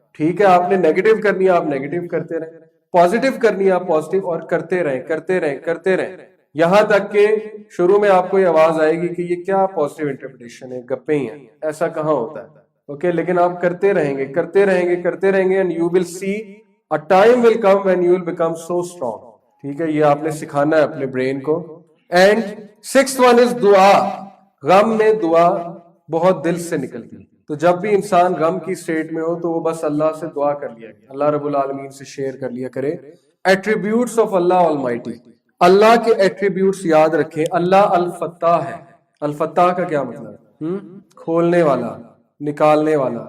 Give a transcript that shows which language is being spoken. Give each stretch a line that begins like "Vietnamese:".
Urdu: ٹھیک ہے, آپ نے نیگیٹو کرنی ہے, آپ نیگیٹو کرتے رہیں, پازیٹیو کرنی ہے آپ پازیٹیو, اور کرتے رہیں یہاں تک کہ شروع میں آپ کو یہ آواز آئے گی کہ یہ کیا پازیٹیو انٹرپریٹیشن ہے, گپیں ہی ہیں, ایسا کہاں ہوتا ہے.
English: okay,
Urdu: لیکن آپ کرتے رہیں گے,
English: And you will see a time will come when you will become so strong.
Urdu: ٹھیک ہے, یہ آپ نے سکھانا ہے اپنے برین کو.
English: And 6th one is dua.
Urdu: غم میں دعا بہت دل سے نکلتی ہے, تو جب بھی انسان غم کی سٹیٹ میں ہو تو وہ بس اللہ سے دعا کر لیا کرے, اللہ رب العالمین سے شیئر کر لیا کرے.
English: attributes of Allah almighty,
Urdu: اللہ کے ایٹریبیوٹس یاد رکھیں. اللہ الفتاح ہے. الفتاح کا کیا مطلب ہے؟ کھولنے والا, نکالنے والا.